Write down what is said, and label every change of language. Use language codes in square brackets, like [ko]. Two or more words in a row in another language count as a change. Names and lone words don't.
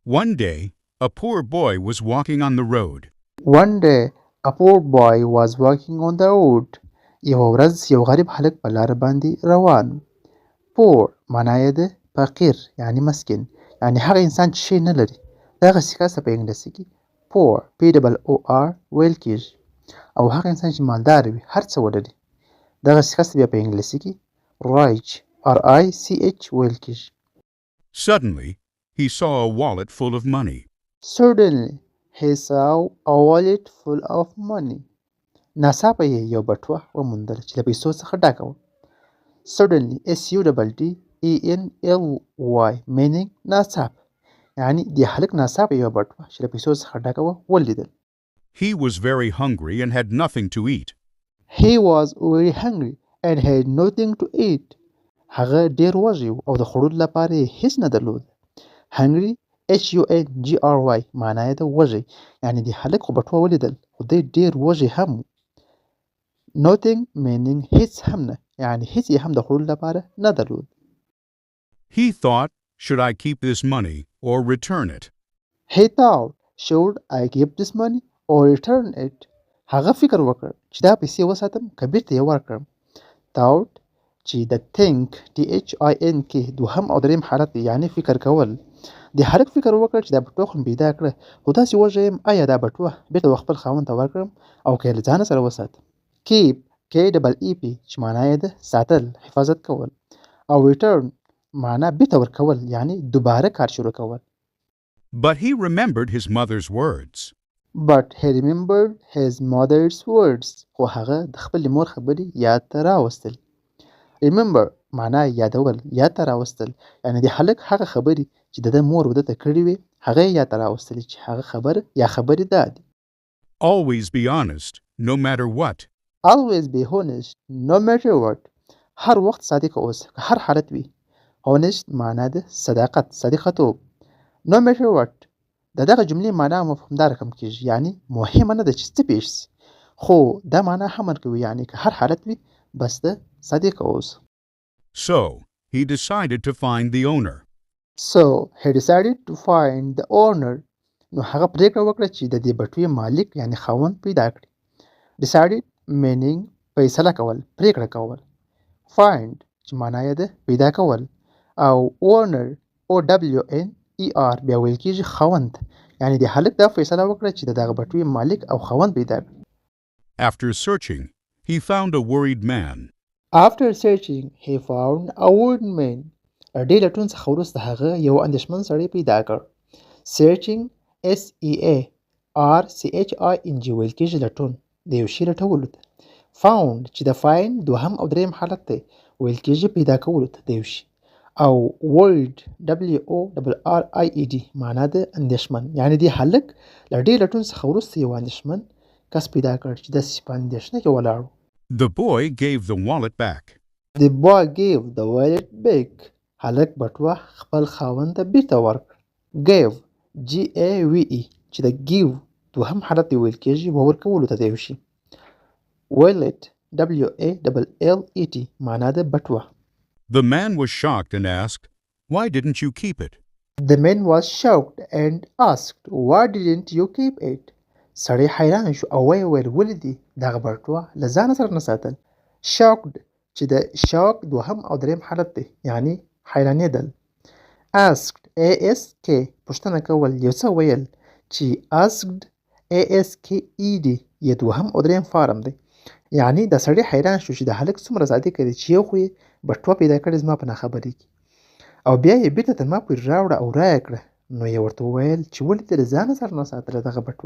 [en] One day, a poor boy was walking on the road. One day, a poor boy was walking on the road. [ps] یوه ورځ یو غریب هلک په لاره باندې روان. Poor معنا یې ده فقیر یعنی مسکین یعنی هغه انسان چې شی نه لري. دغسې کس ته په انګلیسي کې [en] poor POOR [ps] ویل کیږي او هغه انسان چې مالدار وي هر څه ولري دغسې کس ته بیا په انګلیسي کې [en] rich RICH [ps] ویل کیږي. [en] Suddenly, he saw a wallet full of money. Suddenly, he saw a wallet full of money. [ps] ناڅاپه یې یو بټوه وموندله چې له پیسو څخه ډکه وه. [en] Suddenly SUDDENLY meaning [ps] ناڅاپه یعنی د هلک ناڅاپه یو بټوه چې له پیسو څخه ډکه وه ولیدل. [en] He was very hungry and had nothing to eat. He was very hungry and had nothing to eat. [ps] هغه ډېر وږی و او د خوړلو لپاره یې هیڅ نه درلود. [en] Hungry HUNGRY [ps] معنا یې ده وږی یعنی د هلک خو بټوه ولیدل خو دی ډېر وږی هم و. [en] Nothing meaning [ps] هیڅ هم نه یعنی هیڅ یې هم د خوړلو لپاره نه درلود. [en] He thought, should I keep this money or return it? He thought, should I keep this money or return it? [ps] هغه فکر وکړ چې دا پیسې وساتم که بیرته یې ورکړم. Thought چې د [en] think THINK [ps] دوهم او دریم حالت دی یعنی فکر کول. د هلک فکر وکړ چې دا بټوه خو مې پیدا کړه خو داسې وږی یم آیا دا بټوه بیرته خپل خاوند ته ورکړم او که یې له ځانه سره وساتم. [en] Keep KEEP [ps] چې معنا یې ده ساتل حفاظت کول او return معنا بیرته ورکول یعنی دوباره کار شروع کول. [en] But he remembered his mother's words. But he remembered his mother's words. [ps] خو هغه د خپلې مور خبرې یاد ته راوستل. Remember معنا یادول یاد ته راوستل یعنی د هلک هغه خبرې چې د ده مور وده ته کړې وې هغه یې یاد ته راوستلې چې هغه خبره یا خبرې دا دي. [en] Always be honest, no matter what. Always be honest no matter what. [ps] هر وخت صادق اوسه که هر حالت وي. Honest معنا ده صداقت صداقتوب. [en] No matter what [ps] د دغه جملې معنا مفهومدار کم کېږي یعنی مهمه نه ده چې څه پیښ شي خو دا معنا هم ورکوي یعنی که هر حالت وي بس ده صادق اوسه. [en] So, he decided to find the owner. So he decided to find the owner. [ps] نو هغه پریکړه وکړه چې د دې بټوې مالک یعنی خاوند پیدا کړي. [en] Decided meaning [ps] فیصله کول پریکړه کول. Find چې معنا یې ده پیدا کول او [en] owner OWNER [ps] بیا ویل کېږي خاوند یعنی د هلک دا فیصله وکړه چې د دغه بټوې مالک او خاوند پیدا کړي. [en] After searching, he found a worried man. After searching he found a worried man. [ps] ډېر لټون څخه وروسته هغه یو اندېښمن سړی پیدا کړ. [en] Searching SEARCHING [ps] ویل کېږي لټون د یو شي لټولو ته. Found چې د find دوهم او دریم حالت دی ویل کېږي پیدا کولو ته د یو شي او [en] worried WORRIED [ps] معنا ده اندېښمن یعنی د هلک له ډېر لټون څخه وروسته یو اندېښمن کس پیدا کړ چې داسې په اندېښنه کې ولاړ و. [en] The boy gave the wallet back. The boy gave the wallet back. [ps] هلک بټوه خپل خاوند ته بیرته ورکړ. [en] Gave GAVE [ps] چې د give دوهم حالت دی ویل کېږي ورکولو ته د یو شي. [en] Wallet WALLET [ps] معنا ده بټوه. [en] The man was shocked and asked, "Why didn't you keep it?" The man was shocked and asked, "Why didn't you keep it?" [ps] سړی حیران شو او ویې ویل ولې دې دغه بټوه له ځانه سره نه ساتل. Shocked چې د shock دوهم او دریم حالت دی یعنی حیرانېدل. [en] Asked ASK [ps] پوښتنه کول یو څه ویل چې [en] asked ASKED [ps] یې دوهم او دریم فارم دی یعنی د سړی حیران شو چې د هلک څومره صادق دی چې یو خو یې بټوه پیدا کړې زما په ناخبرۍ کې او بیا یې بیرته تر ما پورې راوړه او رایه کړه نو یې ورته وویل چې ولې دې له ځانه سره نه ساتله دغه بټوه.